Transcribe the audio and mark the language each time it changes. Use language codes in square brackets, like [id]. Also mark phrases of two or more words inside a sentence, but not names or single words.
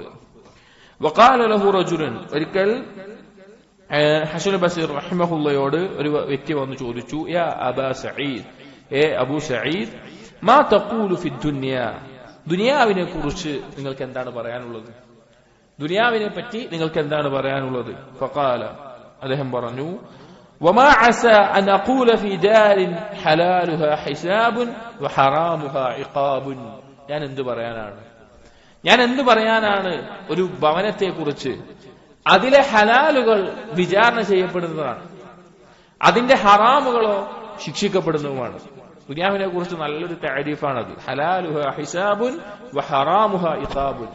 [ar] وقال له رجل, [ml] ഒരിക്കൽ ഹസൻ ബസ്രി റഹിമഹുള്ളയോട് ഒരു വ്യക്തി വന്നു ചോദിച്ചു, [ar] يا أبا سعيد, [ml] അബൂ സഈദ്, [ar] ما تقول في الدنيا, [ml] ദുനിയാവിനെ കുറിച്ച് നിങ്ങൾക്ക് എന്താണ് പറയാനുള്ളത്? ദുനിയാവിനെ പറ്റി നിങ്ങൾക്ക് എന്താണ് പറയാനുള്ളത്? ഫഖാല, അദ്ദേഹം പറഞ്ഞു, [ar] وما عسى أن أقول في دار حلالها حساب وحرامها عقاب, [ml] ഞാൻ എന്ത് പറയാനാണ് ഒരു ഭവനത്തെ കുറിച്ച്? അതിലെ ഹലാലുകൾ വിചാരണ ചെയ്യപ്പെടുന്നതാണ്, അതിന്റെ ഹറാമുകളോ ശിക്ഷിക്കപ്പെടുന്നതുമാണ്. ദുനിയാവിനെ കുറിച്ച് നല്ലൊരു താരീഫാണത്. [ar] حلالها حساب وحرامها عقاب.